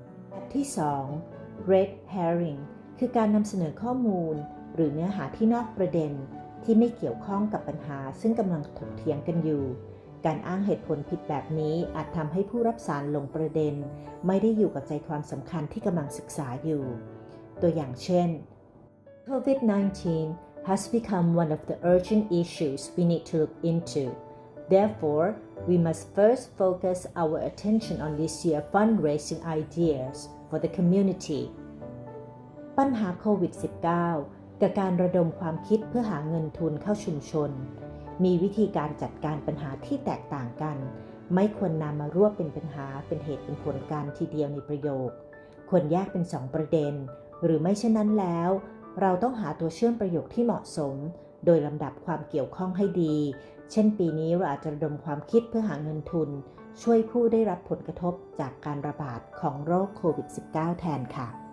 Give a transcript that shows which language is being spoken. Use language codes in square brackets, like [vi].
[th] แบบที่2 red herring คือการนำเสนอข้อมูลหรือเนื้อหาที่นอกประเด็นที่ไม่เกี่ยวข้องกับปัญหาซึ่งกำลังถกเถียงกันอยู่การอ้างเหตุผลผิดแบบนี้อาจทำให้ผู้รับสารหลงประเด็นไม่ได้อยู่กับใจความสำคัญที่กำลังศึกษาอยู่ตัวอย่างเช่น [en] COVID-19 has become one of the urgent issues we need to look into. Therefore, we must first focus our attention on this year's fundraising ideas for the community. [th] ปัญหาโควิด -19 กับการระดมความคิดเพื่อหาเงินทุนเข้าชุมชนมีวิธีการจัดการปัญหาที่แตกต่างกันไม่ควรนำมารวบเป็นปัญหาเป็นเหตุเป็นผลกันทีเดียวในประโยคควรแยกเป็น2ประเด็นหรือไม่เช่นนั้นแล้วเราต้องหาตัวเชื่อมประโยคที่เหมาะสมโดยลำดับความเกี่ยวข้องให้ดีเช่นปีนี้เราอาจจะระดมความคิดเพื่อหาเงินทุนช่วยผู้ได้รับผลกระทบจากการระบาดของโรคโควิด -19 แทนค่ะ